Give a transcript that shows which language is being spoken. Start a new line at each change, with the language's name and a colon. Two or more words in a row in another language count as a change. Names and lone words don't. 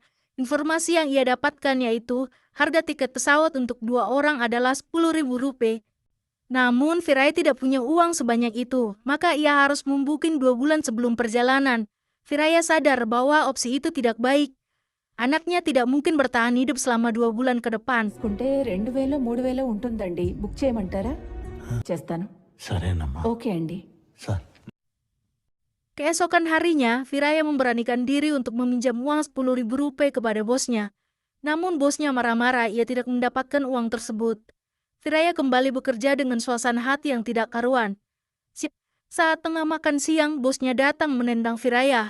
Indonesian: Informasi yang ia dapatkan yaitu harga tiket pesawat untuk 2 orang adalah Rp10.000. Namun Viraya tidak punya uang sebanyak itu, maka ia harus membuking 2 bulan sebelum perjalanan. Viraya sadar bahwa opsi itu tidak baik. Anaknya tidak mungkin bertahan hidup selama 2 bulan ke depan.
Telugu: కుంటే 2000 3000 ఉంటుందండి బుక్ చేయమంటారా చేస్తాను సరేనమ్మా. ఓకే అండి సార్
Indonesian: Keesokan harinya, Viraya memberanikan diri untuk meminjam uang Rp10.000 kepada bosnya. Namun bosnya marah-marah, ia tidak mendapatkan uang tersebut. Viraya kembali bekerja dengan suasana hati yang tidak karuan. Saat tengah makan siang, bosnya datang menendang Viraya.